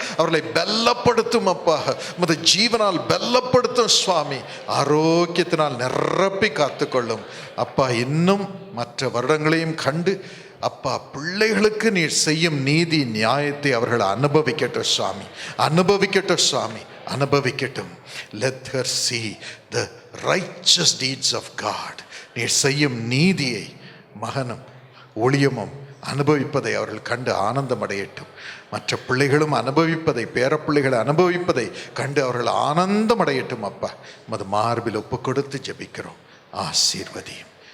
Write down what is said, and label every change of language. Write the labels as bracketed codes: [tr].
[ta] அவர்களை பலப்படுத்தும் அப்பா, உமது ஜீவனால் பலப்படுத்தும் சுவாமி. ஆரோக்கியத்தினால் நிரப்பி காத்துக்கொள்ளும் அப்பா. இன்னும் மற்ற வருடங்களையும் கண்டு அப்பா பிள்ளைகளுக்கு நீர் செய்யும் நீதி நியாயத்தை அவர்கள் அனுபவிக்கட்டும் சுவாமி, அனுபவிக்கட்டும் சுவாமி, அனுபவிக்கட்டும். [en] Let her see the righteous deeds of God. [ta] நீர் செய்யும் நீதியை மகனும் ஊழியமும் அனுபவிப்பதை அவர்கள் கண்டு ஆனந்தம் அடையட்டும். மற்ற பிள்ளைகளும் அனுபவிப்பதை, பேரப்பிள்ளைகளை அனுபவிப்பதை கண்டு அவர்கள் ஆனந்தம் அடையட்டும் அப்பா. மது மார்பில் ஒப்பு கொடுத்து ஜெபிக்கிறோம், ஆசீர்வதியும்.